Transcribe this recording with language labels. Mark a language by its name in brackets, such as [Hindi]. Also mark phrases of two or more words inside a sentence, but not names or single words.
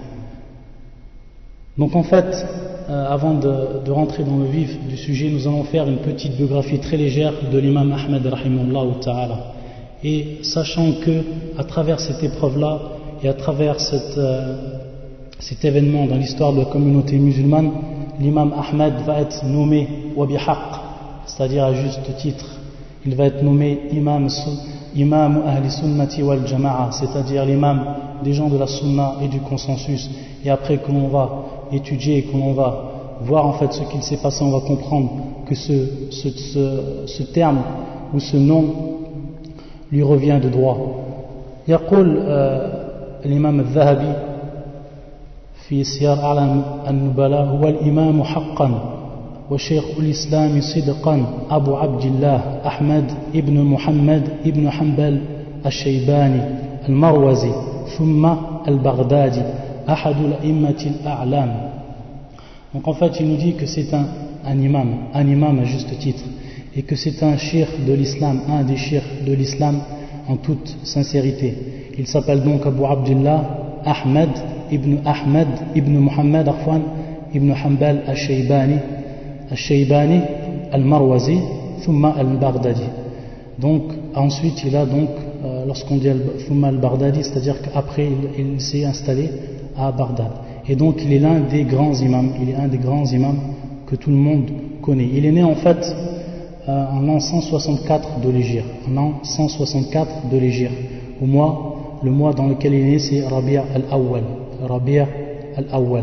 [French] Donc en fait, avant de rentrer dans le vif du sujet, nous allons faire une petite biographie très légère de l'imam Ahmed [Arabic] رحمه الله تعالى. [French] Et sachant que à travers cette épreuve-là et à travers cet événement dans l'histoire de la communauté musulmane, l'imam Ahmed va être nommé [Arabic] وبحق, [French] c'est-à-dire à juste titre. Il va être nommé [Arabic] إمام أهل السنة والجماعة, [French] c'est-à-dire l'imam des gens de la sunna et du consensus. Et après que l'on va étudier et que l'on va voir en fait ce qu'il s'est passé, on va comprendre que ce terme ou ce nom lui revient de droit. [Arabic] يقول الإمام الذهبي في سير أعلام النبلاء هو الإمام حقا وشيخ الإسلام صدقا أبو عبد الله أحمد ابن محمد ابن حنبل الشيباني المروزي ثم البغدادي أحد الأئمة الأعلام. [French] Donc en fait il nous dit que c'est un imam à juste titre, et que c'est un cheikh de l'islam, un des cheikhs de l'islam en toute sincérité. Il s'appelle donc Abu Abdullah Ahmed ibn Muhammad ibn Hanbal al-Shaybani al-Marwazi thumma al-Baghdadi. Donc ensuite il a donc lorsqu'on dit thumma al-Baghdadi, c'est-à-dire qu'après il s'est installé à Bagdad. Et donc il est l'un des grands imams, que tout le monde connaît. Il est né en fait en l'an 164 de l'Hégire, le mois dans lequel il est né, c'est Rabi' al-Awwal.